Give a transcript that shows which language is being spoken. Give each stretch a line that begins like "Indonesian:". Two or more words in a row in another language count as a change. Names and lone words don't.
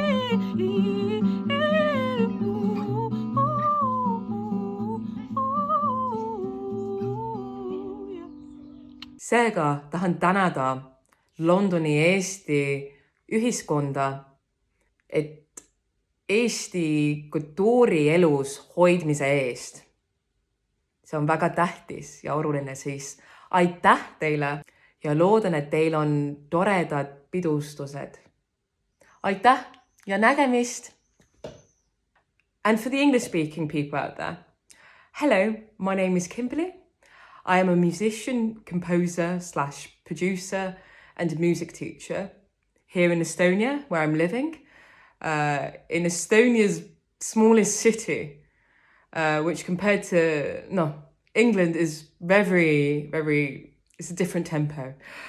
Estonian: Seega tahan tänada Londoni Eesti ühiskonda, et Eesti kultuurielus hoidmise eest. See on väga tähtis ja oluline, siis aitäh teile ja loodan, et teil on toredad pidustused. Aitäh ja nägemist!
English: And for the English-speaking people out there, hello, my name is Kimberly. I am a musician, composer / producer and a music teacher here in Estonia, where I'm living, in Estonia's smallest city, which compared to England is very, it's a different tempo.